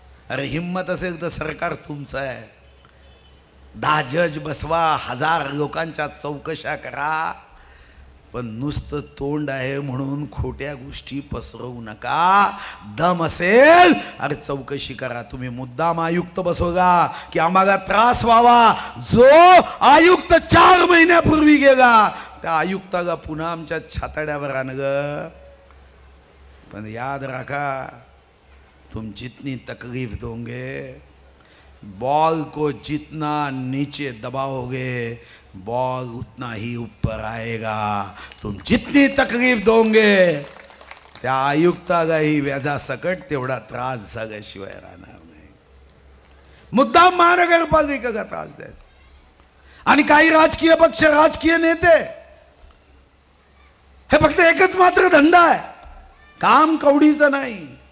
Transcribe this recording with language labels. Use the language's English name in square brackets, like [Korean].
[Marathi] अरे हिम्मत असेल तर सरकार तुमचं आहे. 10 जज बसवा, 1000 लोकांच्या चौकशा करा, पण नुसतं तोंड आहे म्हणून खोट्या गोष्टी पसरवू नका. दम असेल अरे चौकशी करा. तुम्ही मुद्दाम आयुक्त बसवगा की आम्हाला त्रास व्हावा. जो आयुक्त 4 महिन्यापूर्वी गेला त्या आयुक्ताला पुन्हा आमच्या छाताड्यावर आणलं. [Hindi] पण याद रखा, तुम जितनी तकलीफ दोगे, बॉल को जितना नीचे दबाओगे बॉल उतना ही ऊपर आएगा. तुम जितनी तकलीफ दोगे [Marathi] त्या आयुक्तालाही व्याजा सकट तेवढा त्रास झाल्याशिवाय राहणार नाही. मुद्दाम महानगरपालिकेला त्रास द्यायचा. आणि काही राजकीय पक्ष, राजकीय नेते, हे फक्त एकच मात्र धंदा आहे, काम कवडीचं नाही.